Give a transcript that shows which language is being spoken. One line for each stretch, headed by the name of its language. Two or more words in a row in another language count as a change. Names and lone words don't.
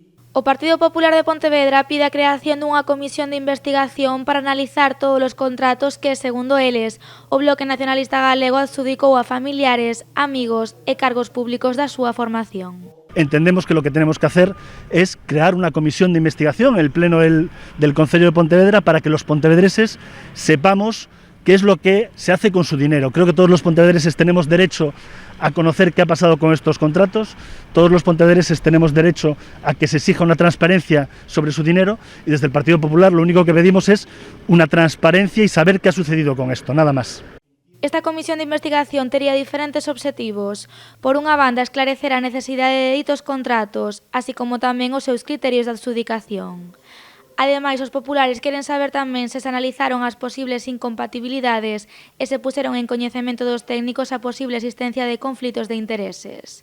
Galician: O Partido Popular de Pontevedra pide a creación dunha comisión de investigación para analizar todos os contratos que, segundo eles, o Bloque Nacionalista Galego adxudicou a familiares, amigos e cargos públicos da súa formación.
Spanish: Entendemos que lo que tenemos que hacer es crear una comisión de investigación en el Pleno del Concello de Pontevedra para que los pontevedreses sepamos qué es lo que se hace con su dinero. Creo que todos los pontevedreses tenemos derecho a conocer qué ha pasado con estos contratos, todos los pontevedreses tenemos derecho a que se exija una transparencia sobre su dinero y desde el Partido Popular lo único que pedimos es una transparencia y saber qué ha sucedido con esto, nada más.
Galician: Esta comisión de investigación tería diferentes obxectivos. Por unha banda, esclarecer a necesidade de ditos contratos, así como tamén os seus criterios de adxudicación. Ademais, os populares queren saber tamén se analizaron as posibles incompatibilidades e se puseron en coñecemento dos técnicos a posible existencia de conflitos de intereses.